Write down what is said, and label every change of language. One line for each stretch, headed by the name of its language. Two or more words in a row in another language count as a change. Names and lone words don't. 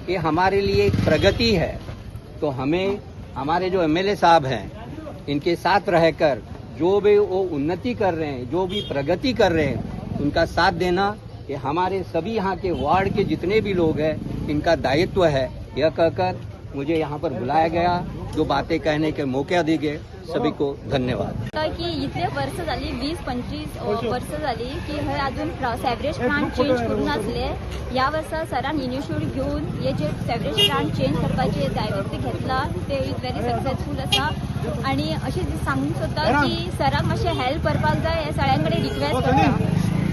Hindi: ये हमारे लिए एक प्रगति है। तो हमें हमारे जो एमएलए साहब हैं इनके साथ रहकर जो भी वो उन्नति कर रहे हैं, जो भी प्रगति कर रहे हैं, उनका साथ देना ये हमारे सभी यहाँ के वार्ड के जितने भी लोग हैं इनका दायित्व है। यह कहकर मुझे यहाँ पर बुलाया गया, जो बातें कहने के मौका दी गए, सभी को धन्यवाद।
Konkani: की इतले वर्ष झाली 20-25 वर्ष झाली की हे अजून
English: sewerage plant change
Konkani: करून असले। या वर्सा सरान इनिशिएटिव्ह घेऊन हे जे
English: sewerage plant change
Konkani: करपाचे दायित्व घेतला ते
English: is very successful
Konkani: आसा। आणि अशें सांगूंक सोदता की सराक मातशें हेल्प करपाक जाय हे सगळ्यां कडेन रिक्वेस्ट करता।